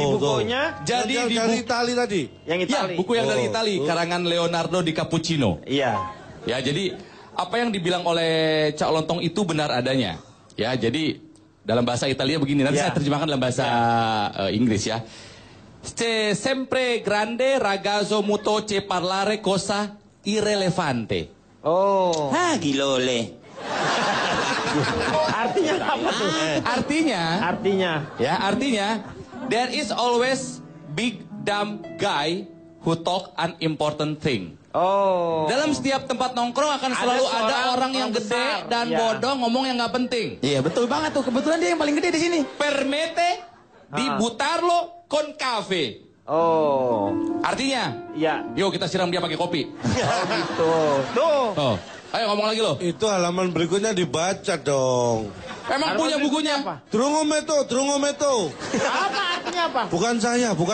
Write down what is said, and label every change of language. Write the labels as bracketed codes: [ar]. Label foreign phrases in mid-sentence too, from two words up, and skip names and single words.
[id] Oh, tuh. bukunya Jadi Yang di dari buku, Itali tadi. yang ya, Itali. buku yang dari Oh. Itali, karangan Leonardo di Cappuccino. Iya. Ya, jadi apa yang dibilang oleh Cak Lontong itu benar adanya. Ya, jadi dalam bahasa Italia begini, nanti Ya. saya terjemahkan dalam bahasa Inggris ya. [it] C'è sempre grande ragazzo muto che parlare cosa irrelevante. [id] Oh. Hah, gilole. Artinya apa tuh? Artinya [en] there is always big dumb guy who talk unimportant thing. [id] Oh. Dalam setiap tempat nongkrong akan Ada selalu seorang ada orang yang orang gede besar. dan Ya. bodoh ngomong yang nggak penting. Iya betul banget tuh. Kebetulan dia yang paling gede di sini. [it] Permette di buttarlo con cafe. [id] Oh. Artinya, Iya. yuk kita siram dia pakai kopi. Oh gitu. Tuh. Oh, ayo ngomong lagi lo. Itu halaman berikutnya dibaca dong. Emang punya bukunya? Apa? Drungometo. Apa artinya apa? Bukan saya.